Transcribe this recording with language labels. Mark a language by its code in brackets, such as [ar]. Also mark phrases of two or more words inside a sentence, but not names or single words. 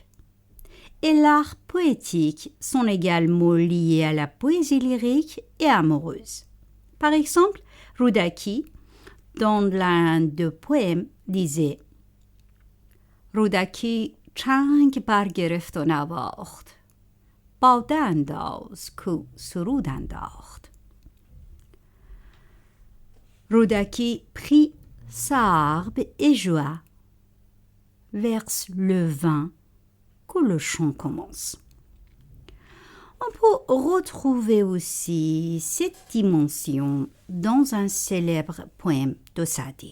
[fr] Et l'art poétique sont également liés à la poésie lyrique et amoureuse. Par exemple, Rudaki, dans l'un des poèmes, disait « [fa] رودکی چنگ برگرفت و نواخت باده انداز کو سرود انداخت. [fr] رودکی prit sa harpe et joua. Verse le vin que le chant commence. On peut retrouver aussi cette dimension dans un célèbre poème de Sadi.